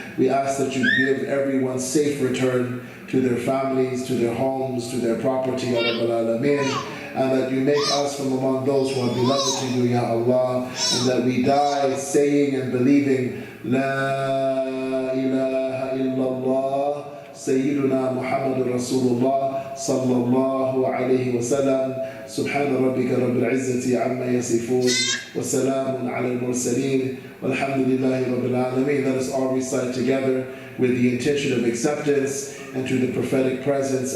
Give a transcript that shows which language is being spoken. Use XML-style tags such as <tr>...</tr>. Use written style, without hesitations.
<en>We ask that you give everyone safe return to their families, to their homes, to their property,</en> <ar>Ya Rabbal Alameen,</ar> <en>and that you make us from among those who are beloved to you, Ya Allah, and that we die saying and believing,</en> <ar>La ilaha illallah, Sayyiduna Muhammad Rasulullah, sallallahu alayhi wa sallam. سبحان ربك رب العزة عما يصفون وسلام على المرسلين والحمد لله رب العالمين.</ar> <en>Let us all recite together with the intention of acceptance and to the prophetic presence.</en>